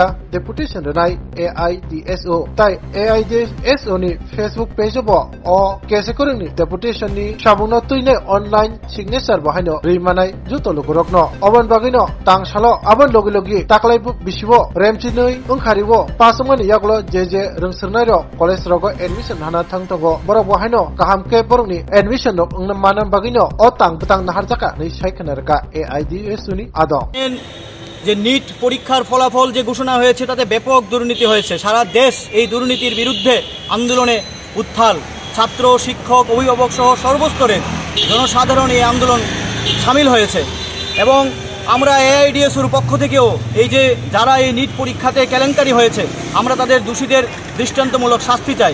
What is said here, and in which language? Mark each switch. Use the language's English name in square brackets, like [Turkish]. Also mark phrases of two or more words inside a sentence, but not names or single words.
[Kok Borok] deputation renai AIDSO tai AIDSO ni Facebook page bo o kesekureng ni deputation ni sabungno toine [English] online signature [Kok Borok] bahaino rimanai juto logorokno obon bagino tangsalo abon logi taklai bisibo remchinoi ingkaribo pasmani yaklo jeje Dungsurnai rok college rogo admission hana thang borok bahaino kahamke borokni admission rok manan bagino o tang naharjaka nei saikhanarka AIDSO ni adong [Bangla] যে নিট পরীক্ষার ফলাফল যে ঘোষণা হয়েছে তাতে ব্যাপক দুর্নীতি হয়েছে। সারা দেশ এই দুর্নীতির বিরুদ্ধে আন্দোলনে উত্থাল, ছাত্র, শিক্ষক, অভিভাবক সহ সর্বস্তরের জনসাধারণ এই আন্দোলন সামিল হয়েছে এবং আমরা AIDSOর পক্ষ থেকেও এই যে যারা এই নিট পরীক্ষাতে কেলেঙ্কারি হয়েছে আমরা তাদের দোষীদের দৃষ্টান্তমূলক শাস্তি চাই।